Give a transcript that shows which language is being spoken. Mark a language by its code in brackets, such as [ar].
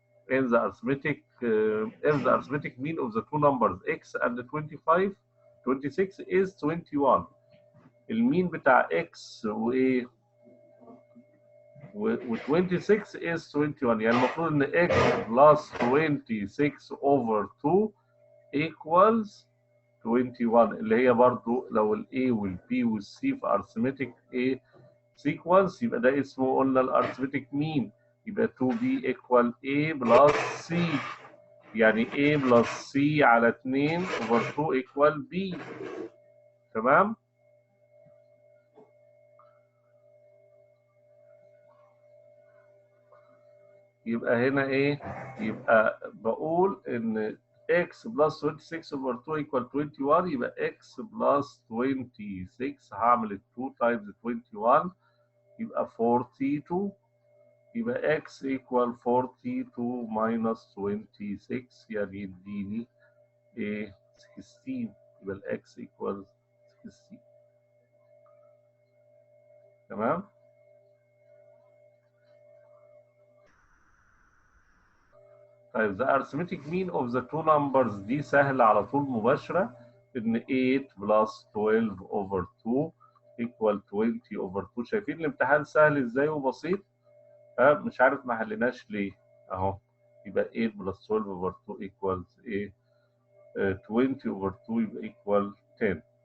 [en] in the arithmetic if the arithmetic mean of the two numbers x and 26 is 21. [ar] المين بتاع x وايه و 26 is 21، يعني المفروض ان x plus 26 over 2 equals 21، اللي هي برضو لو ال A وال B وال C في arithmetic A sequence يبقى ده اسمه قلنا الارثمتيك مين، يبقى 2B equal A plus C، يعني A plus C على 2 over 2 equal B. تمام؟ يبقى هنا ايه؟ يبقى بقول ان x plus 26 over 2 equal 21 يبقى x plus 26 هعمل ال 2 times 21 يبقى 42 يبقى x equal 42 minus 26 يعني يديني ايه 16 يبقى ال x equal 16 تمام. طيب [en] the arithmetic mean of the two numbers [ar] دي سهلة على طول مباشرة إن 8 plus 12 over 2 equal 20 over 2 شايفين الامتحان سهل إزاي وبسيط؟ مش عارف ما حليناش ليه أهو يبقى 8 plus 12 over 2 equals إيه 20 over 2 يبقى equal 10.